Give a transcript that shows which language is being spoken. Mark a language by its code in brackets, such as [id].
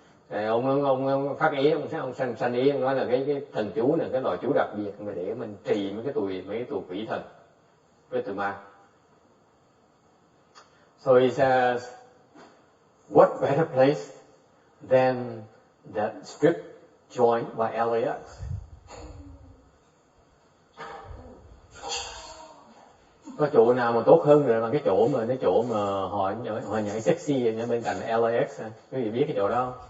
[vi] Ông phát ý, ông sanh ý, ông nói là cái thần chú này cái loại chú đặc biệt mà để mình trì mấy cái tụi quỷ thần, với tụi ma. [en] So he says, what better place than that strip joint by LAX? [vi] Có chỗ nào mà tốt hơn rồi mà cái chỗ mà họ nhảy sexy ở bên cạnh LAX. Quý vị biết cái chỗ đó không?